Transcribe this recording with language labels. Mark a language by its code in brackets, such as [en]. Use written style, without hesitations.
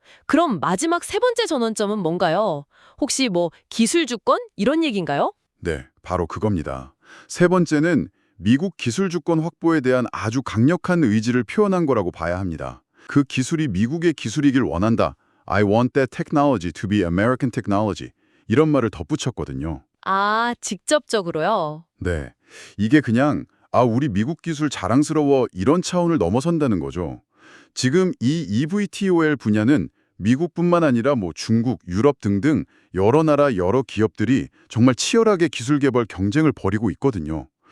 [ko] 그럼 마지막 세 번째 전환점은 뭔가요? 혹시 기술 주권? 이런 얘기인가요? 네, 바로 그겁니다. 세 번째는 미국 기술 주권 확보에 대한 아주 강력한 의지를 표현한 거라고 봐야 합니다. 그 기술이 미국의 기술이길 원한다. [en] I want that technology to be American technology. [ko] 이런 말을 덧붙였거든요. 직접적으로요? 네, 이게 그냥 우리 미국 기술 자랑스러워 이런 차원을 넘어선다는 거죠. 지금 이 EVTOL 분야는 미국뿐만 아니라 중국, 유럽 등등 여러 나라, 여러 기업들이 정말 치열하게 기술 개발 경쟁을 벌이고 있거든요.